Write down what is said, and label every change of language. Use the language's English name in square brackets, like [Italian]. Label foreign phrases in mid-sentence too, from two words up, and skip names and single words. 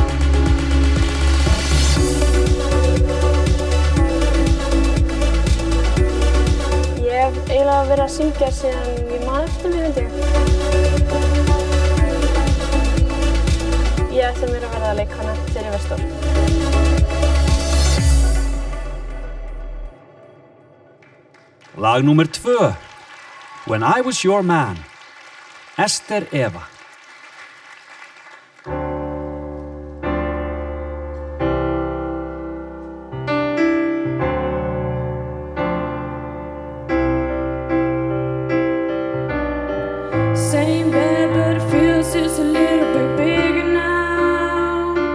[Icelandic] Ég hef eiginlega verið að syngja síðan ég man eftir mér, held ég. Ég ætla mér að verða leikkona þegar ég verð stór. Lag númer 2. When I Was Your Man. Ester Eva. [English] Same bed, but it feels just a little bit bigger now.